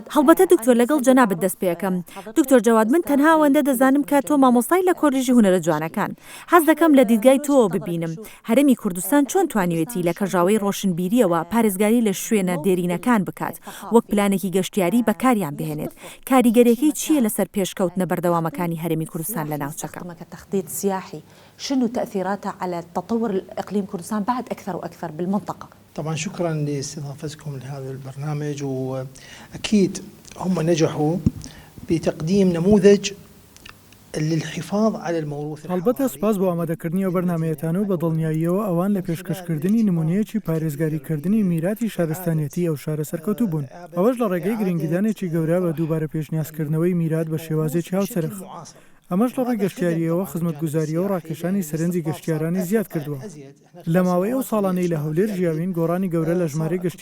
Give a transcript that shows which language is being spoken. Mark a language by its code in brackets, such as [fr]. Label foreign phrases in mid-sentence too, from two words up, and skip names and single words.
[ckb] هەڵبەتە دکتۆر لەگەڵ جەنابەت دەست پێەکەم. دکتۆر جواد من تەنها ئەوەندە دەزانم کە تۆ مامۆستای لە کۆلیژی هونەرە جوانەکان حەز دەکەم لە دیدگای تۆ ببینم هەرێمی کوردستان چۆن توانیوێتی لە کەژاوەی ڕۆشنبیریەوە پارێزگاری لە شوێنە دێرینەکان بکات وەک پلانێکی گەشتیاری بەکاریان بهێنێت کاریگەرێکی چییە لەسەر پێشکەوتنە بەردەوامەکانی هەرێمی کوردستان لە ناوچەکە [ar] تخطيط سياحي شنو تأثيراته على تطور الإقليم كردستان بعد أكثر وأكثر بالمنطقة؟ طبعا شكرا لاستضافتكم لهذا البرنامج وأكيد هم نجحوا بتقديم نموذج للحفاظ على الموروث [ckb] البته سپاس بۆ ئامادەکردنی ئەو بەرنامەیەتان و بەدڵنیاییەوە ئەوان لە پێشکەشکردنی نمونەیەکی پارێزگاریکردنی میراتی شارستانیەتی ئەو شارە سەرکەوتوو بوون ئەوەش لە ڕێگەی گرنگیدانێکی گەورە بە دووبارە پێشنیازکردنەوەی میرات بە شێوازێکی هاوسەرخ ئەمەش لە ڕێی گەشتیاریەوە خزمەتگوزاریەوە و ڕاکێشانی سەرنجی گەشتیارانی زیاد کردووە لە ماوەی ئەو ساڵانەی لە هەولێر ژیاوین گۆڕانی گەورە لە ژمارەی گەشتیاران